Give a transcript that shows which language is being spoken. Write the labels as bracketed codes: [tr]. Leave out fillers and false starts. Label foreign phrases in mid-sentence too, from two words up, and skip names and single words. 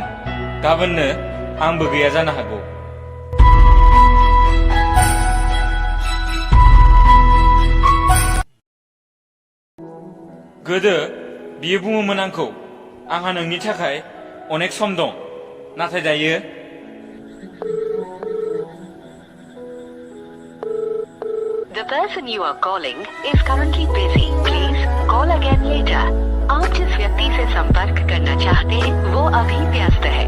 [brx] गाबोननो आंबो गैया जानो हागौ। गोदो बियो बुङोमोन आंखौ, आंहा नोंनि थाखाय अनेक सम दं, नाथाय दायो [en] The person you are calling is currently busy. Please call again later. [hi] आप जिस व्यक्ति से संपर्क करना चाहते हैं वो अभी व्यस्त